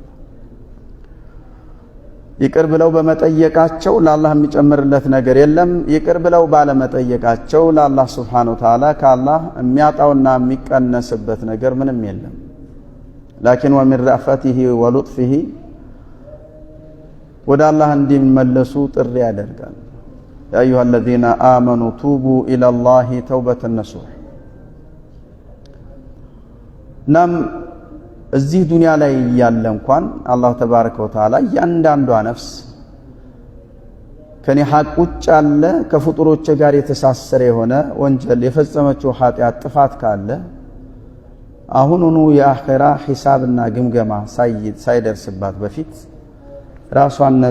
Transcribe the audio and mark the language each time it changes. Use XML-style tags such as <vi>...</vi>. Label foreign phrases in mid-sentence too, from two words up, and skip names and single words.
<am>ይቅር ብለው በመጠየቃቸው ለአላህ የሚጨምርለት ነገር የለም። ይቅር ብለው ባለመጠየቃቸው ለአላህ</am> <ar>سبحانه وتعالى</ar> <am>ከአላህ የሚያጣውና የሚቀነስበት ነገር ምንም የለም። ላኪን</am> <ar>ومن رأفته ولطفه</ar> <am>ወደ አላህ እንዲመለሱ ጥሪ ያደርጋል።</am> <ar>يا أيها الذين آمنوا توبوا إلى الله توبة نصوح نم</ar> <am>እዚህ ዱንያ ላይ ያለ እንኳን አላህ</am> <ar>تبارك وتعالى</ar> <am>ያንዳንዷ ነፍስ ከኔ ሐቅ ውጭ ያለ ከፍጡሮች ጋር የተሳሰረ የሆነ ወንጀል የፈጸመችው ኃጢአት ጥፋት ካለ አሁኑኑ የአኺራ ሒሳብና ግምገማ ሳይደርስባት በፊት ራሷን ነፃ</am>